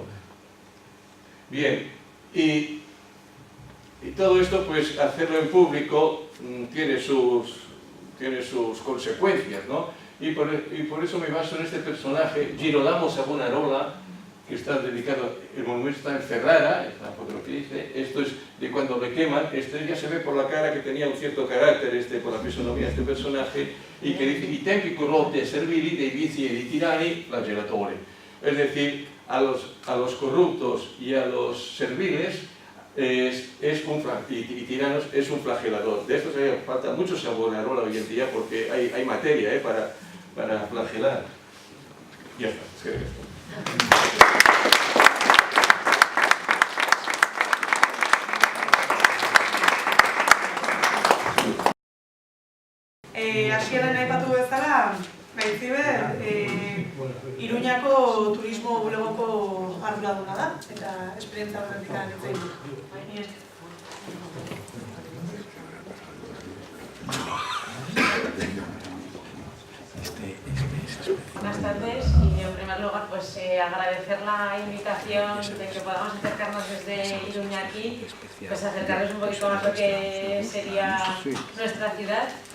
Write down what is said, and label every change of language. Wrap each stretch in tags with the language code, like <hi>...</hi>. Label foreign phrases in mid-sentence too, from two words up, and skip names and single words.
<es>Bien, y todo esto, pues hacerlo en público tiene sus consecuencias, ¿no? Y por eso me baso en este personaje, Girolamo Savonarola, que está dedicado, el monumento está en Ferrara, esta foto lo que dice, esto es de cuando le queman, ya se ve por la cara que tenía un cierto carácter, por la fisonomía de este personaje, y que dice,</es> <it>i tempi corrotti e servili dei vizi e dei tirani flagellatori.</it> <es>Es decir, a los corruptos y a los serviles y tiranos es un flagelador. De esto falta mucho Savonarola hoy en día porque hay materia para flagelar. Ya está, es que esto.</es> <eu>Hasieran aipatu bezala, Gaitziber, Iruñako turismo bulegoko arduraduna da, eta esperientzia horretik hitz egin du.</eu> <es>Buenas tardes y en primer lugar pues agradecer la invitación de que podamos acercarnos desde Iruña aquí, pues acercarnos un poquito más a lo que sería nuestra ciudad.</es>